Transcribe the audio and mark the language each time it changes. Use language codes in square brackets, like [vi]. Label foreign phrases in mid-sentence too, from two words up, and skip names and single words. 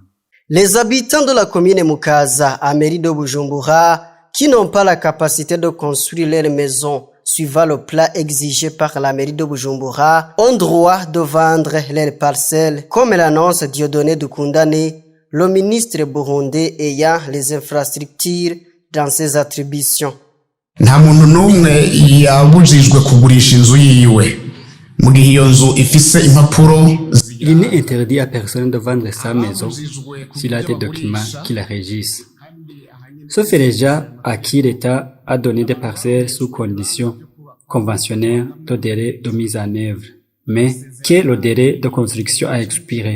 [fr] Les habitants de la commune Mukaza, à mairie de Bujumbura, qui n'ont pas la capacité de construire leur maison suivant le plan exigé par la mairie de Bujumbura, ont droit de vendre leurs parcelles, comme l'annonce Dieudonné Dukundane, le ministre burundais ayant les infrastructures dans ses attributions. [rn] nta muntu n'umwe yabujijwe kugurisha inzu yiwe mu gihe iyo nzu ifise impapuro. [fr] Il n'est interdit à personne de vendre sa maison s'il a des documents qui la régissent. Sauf les gens à qui l'État a donné des parcelles sous conditions conventionnelles de délai de mise en œuvre, mais que le délai de construction a expiré.